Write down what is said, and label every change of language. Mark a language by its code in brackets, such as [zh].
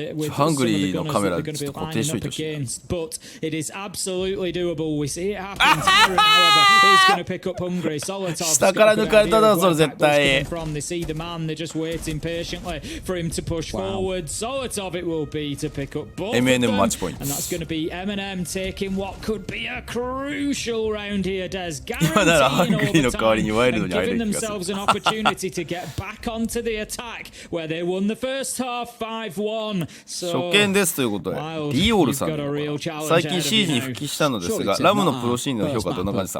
[ja] ハングリーのカメラちょっと固定しといてほしい。 [en] But it is absolutely doable. We see it happen. He's going to pick up Hungry. Solitov. [ja] 下から抜かれただろそれ絶対。 [en] They see the man. They're just waiting patiently for him to push forward. Solitov it will be to pick up both. M&M match point. And that's going to be M&M taking what could be a crucial round here. Des guaranteeing overtime and giving themselves an opportunity to get back onto the attack where they won the first half 5-1. [ja] 初見ですということで、ディオールさん最近シージに復帰したのですが、ラムのプロシーンの評価どんな感じですか？